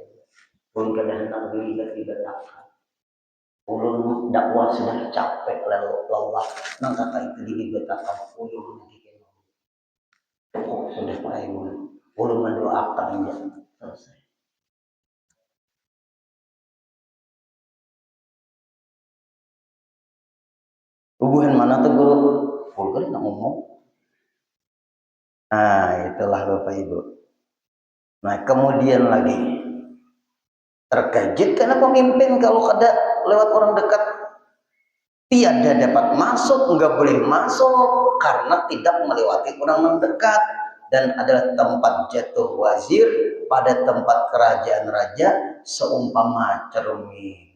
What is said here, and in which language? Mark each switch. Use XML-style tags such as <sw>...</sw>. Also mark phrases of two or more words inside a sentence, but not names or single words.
<bjn>Ulun kada hendak dilibat-libatkan. Ulun dakwah sudah capek lelah nang kakak itu dilibatkan ulun lagi sudah mulai ulun mendoakan aja selesai.</bjn> <id>Hubungan mana tuh Guru? Guru nak ngomong. Nah itulah Bapak Ibu. Nah kemudian lagi terkejut karena pemimpin kalau ada lewat orang dekat tiada dapat masuk, enggak boleh masuk karena tidak melewati orang mendekat dan adalah tempat jatuh wazir pada tempat kerajaan raja seumpama cermin.</id>